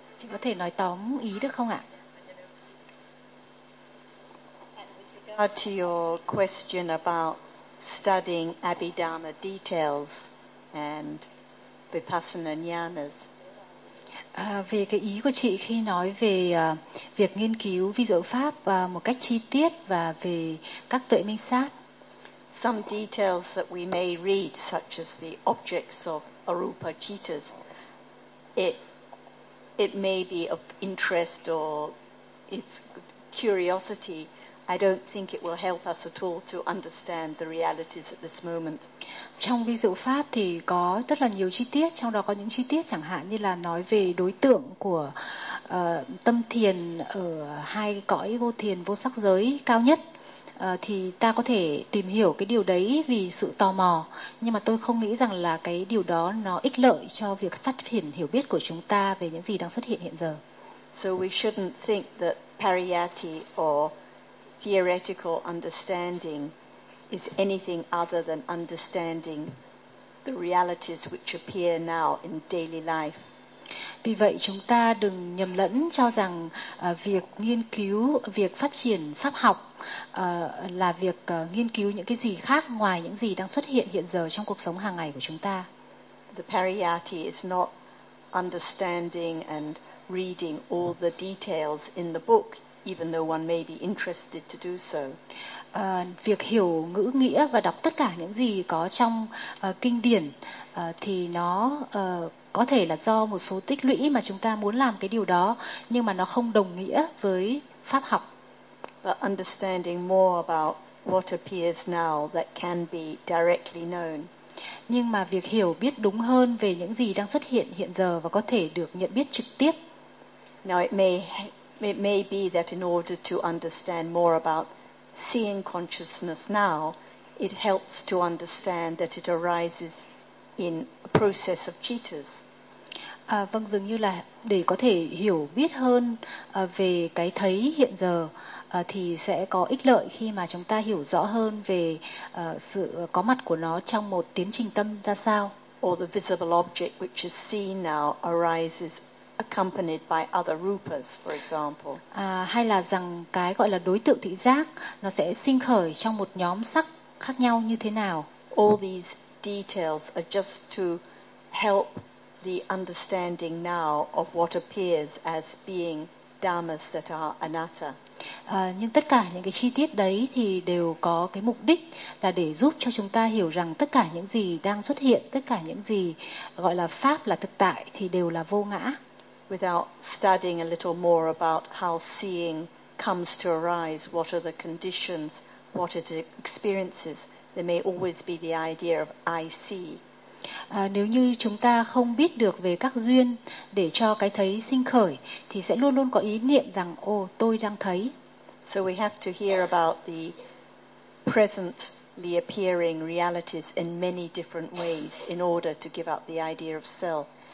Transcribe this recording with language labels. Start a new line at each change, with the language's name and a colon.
Vietnamese: Có thể nói tóm ý được không ạ?
English: To your question about studying Abhidhamma details and Vipassana jnanas.
Vietnamese: Về cái ý của chị khi nói về việc nghiên cứu vi diệu pháp một cách chi tiết và về các tuệ minh sát.
English: Some details that we may read such as the objects of arupa cittas, it may be of interest or it's curiosity. I don't think it will help us at all to understand the realities at this moment.
Vietnamese: Trong vi diệu pháp thì có rất là nhiều chi tiết, trong đó có những chi tiết chẳng hạn như là nói về đối tượng của tâm thiền ở hai cõi vô thiền vô sắc giới cao nhất. Thì ta có thể tìm hiểu cái điều đấy vì sự tò mò, nhưng mà tôi không nghĩ rằng là cái điều đó nó ích lợi cho việc phát triển hiểu biết của chúng ta về những gì đang xuất hiện hiện giờ.
English: So we shouldn't think that pariyatti or theoretical understanding is anything other than understanding the realities which appear now in daily life.
Vietnamese: Vì vậy chúng ta đừng nhầm lẫn cho rằng việc nghiên cứu, việc phát triển pháp học là việc nghiên cứu những cái gì khác ngoài những gì đang xuất hiện hiện giờ trong cuộc sống hàng ngày của chúng ta.
English: The pariyatti is not understanding and reading all the details in the book, even though one may be interested to do so.
Vietnamese: Việc hiểu ngữ nghĩa và đọc tất cả những gì có trong kinh điển thì nó có thể là do một số tích lũy mà chúng ta muốn làm cái điều đó, nhưng mà nó không đồng nghĩa với pháp học.
English: But understanding more about what appears now that can be directly known.
Vietnamese: Nhưng mà việc hiểu biết đúng hơn về những gì đang xuất hiện hiện giờ và có thể được nhận biết trực tiếp.
English: Now it may be that in order to understand more about seeing consciousness now, it helps to understand that it arises in a process of cittas.
Vietnamese: Vâng, dường như là để có thể hiểu biết hơn về cái thấy hiện giờ thì sẽ có ích lợi khi mà chúng ta hiểu rõ hơn về sự có mặt của nó trong một tiến trình tâm ra sao.
English: Or the visible object which is seen now arises accompanied by other rupas, for example.
Vietnamese: Hay là rằng cái gọi là đối tượng thị giác nó sẽ sinh khởi trong một nhóm sắc khác nhau như thế nào?
English: All these details are just to help the understanding now of what appears as being dhammas that are anatta.
Vietnamese: Nhưng tất cả những cái chi tiết đấy thì đều có cái mục đích là để giúp cho chúng ta hiểu rằng tất cả những gì đang xuất hiện, tất cả những gì gọi là pháp là thực tại thì đều là vô ngã.
English: Without studying a little more about how seeing comes to arise, what are the conditions, what it experiences, there may always be the idea of I see.
Vietnamese: Nếu như chúng ta không biết được về các duyên để cho cái thấy sinh khởi thì sẽ luôn luôn có ý niệm rằng ồ, tôi đang thấy.
English: So we have to hear about the presently appearing realities in many different ways in order to give up the idea of self.